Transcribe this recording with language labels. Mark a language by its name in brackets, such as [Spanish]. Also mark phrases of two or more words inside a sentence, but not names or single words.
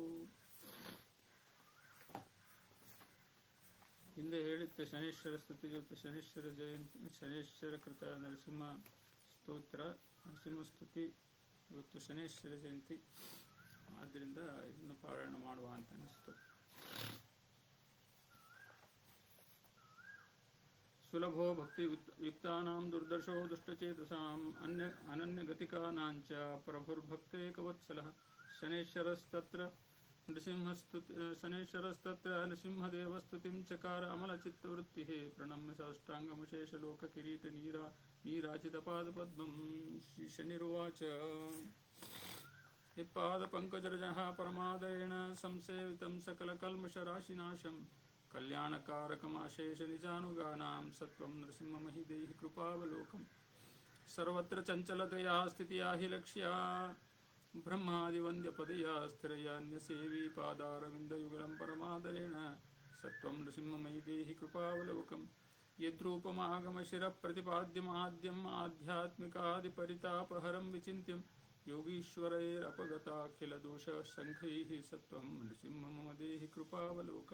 [Kannada] ಹಿಂದೆ ಹೇಳಿದ್ದ ಶನೇಶ್ವರ ಸ್ತುತಿ ಜೊತೆ ಶನೇಶ್ವರ ಜಯಂತಿ, ಶನೇಶ್ವರ ಕೃತ ನರಸಿಂಹ ಸ್ತೋತ್ರ, ನರಸಿಂಹ ಸ್ತುತಿ. ಇವತ್ತು ಶನೇಶ್ವರ ಜಯಂತಿ, ಆದ್ದರಿಂದ ಇದನ್ನು ಪಾರಾಯಣ ಮಾಡುವ ಅಂತ ಅನಿಸ್ತು. [Sanskrit] ಸುಲಭೋ ಭಕ್ತಿ ಯುಕ್ತಾನಾಂ ದುರ್ದರ್ಶೋ ದುಷ್ಟಚೇತಸಾಂ ಅನನ್ಯಗತಿಕಾನಾಂಚ ಪ್ರಭುರ್ಭಕ್ತೇಕವತ್ಸಲಃ. ಶನೇಶ್ವರಸ್ತತ್ರ ನೃಸಿಂಹದೇವಸ್ತುತಿಂ ಚಕಾರ ಅಮಲಚಿತ್ತವೃತ್ತಿಃ. ಪ್ರಣಮ್ಯ ಸಾಷ್ಟಾಂಗಮಶೇಷಲೋಕ ಕಿರೀಟ ನೀರಾಜಿತಪಾದಪದ್ಮಂ. ಶ್ರೀ ಶನಿರುವಾಚ. ಯತ್ಪಾದಪಂಕಜರಜಃ ಪರಮಾದರೇಣ ಸಂಸೇವಿತಂ ಸಕಲಕಲ್ಮಷರಾಶಿನಾಶಂ, ಕಲ್ಯಾಣಕಾರಕಮಾಶೇಷ ನಿಜಾನುಗಾನಾಂ ಸತ್ವಂ ನೃಸಿಂಹಮಹಿ ದೇಹಿ ಕೃಪಾವಲೋಕಂ. ಸರ್ವತ್ರ ಚಂಚಲತೆಯಾ ಸ್ಥಿತಿಯಾ ಹಿ ಲಕ್ಷ್ಯಾ, ಬ್ರಹ್ಮಾದಿವಂದ್ಯಪದಯಾ ಸ್ಥಿರಯಾನ್ಯಸೇವಿ ಪಾದಾರವಿಂದಯುಗಲಂ ಪರಮಾದರೇಣ ಸತ್ವಂ ನೃಸಿಂಹಮಹಿ ದೇಹಿ ಕೃಪಾವಲೋಕಂ. ಯದ್ರೂಪಮಾಗಮಶಿರಪ್ರತಿಪಾದ್ಯಮಾದ್ಯಂ ಆಧ್ಯಾತ್ಮಿಕಾದಿಪರಿತಾಪಹರಂ ವಿಚಿಂತ್ಯಂ, ಯೋಗೀಶ್ವರೈರಪಗತಾಖಿಲದೋಷಸಂಘೈಃ ಸತ್ವಂ ನೃಸಿಂಹ ಮಮ ದೇಹಿ ಕೃಪಾವಲೋಕಂ.